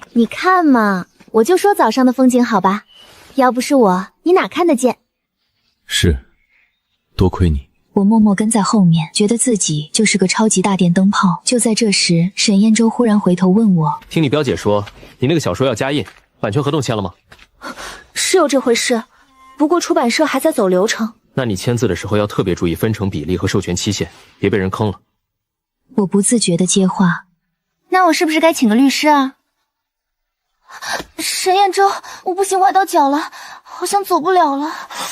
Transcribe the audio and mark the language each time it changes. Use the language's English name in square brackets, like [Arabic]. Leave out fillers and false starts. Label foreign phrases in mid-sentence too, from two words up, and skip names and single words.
[Chinese] 你看嘛，我就說早上的風景好吧，要不是我，你哪看得見？是，多虧你。我默默跟在後面，覺得自己就是個超級大電燈泡。就在這時，沈燕洲忽然回頭問我： 聽你表姐說，你那個小說要加印，版權合同簽了嗎？是有這回事，不過出版社還在走流程。那你簽字的時候要特別注意分成比例和授權期限，別被人坑了。我不自覺地接話： 那我是不是該請個律師啊？沈燕洲，我不行，崴到腳了，好像走不了了。